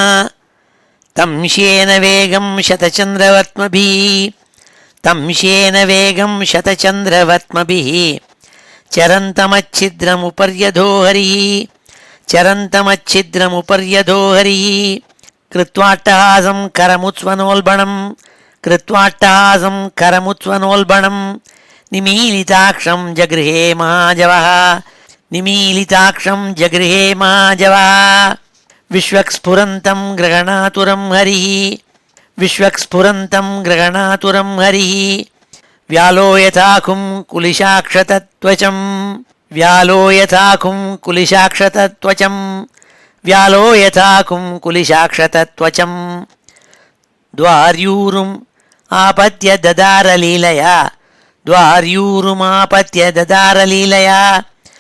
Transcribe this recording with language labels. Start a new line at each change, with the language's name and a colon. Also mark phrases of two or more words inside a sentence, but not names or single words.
Sanskrit: तं श्येन वेगं शतचन्द्रवर्त्मभिः तं श्येन वेगं शतचन्द्रवर्त्मभिः चरन्तमच्छिद्रमुपर्यधो हरिः चरन्तमच्छिद्रमुपर्यधो हरिः कृत्वाट्टहासं खरमुत्स्वनोल्बणं कृत्वाट्टहासं खरमुत्स्वनोल्बणं निमीलिताक्षं जगृहे महाजवः निमीलिताक्षं जगृहे महाजवः. विष्वक्स्फुरन्तं ग्रहणातुरं हरिः विष्वक्स्फुरन्तं ग्रहणातुरं हरिः व्यालोयथाकुं कुलिशाक्षतत्वचं व्यालोयथाकुं कुलिशाक्षतत्वचं व्यालोयथाकुं कुलिशाक्षतत्वचं द्वार्यूरुम् आपत्य ददारलीलया द्वार्यूरुमापत्य ददारलीलया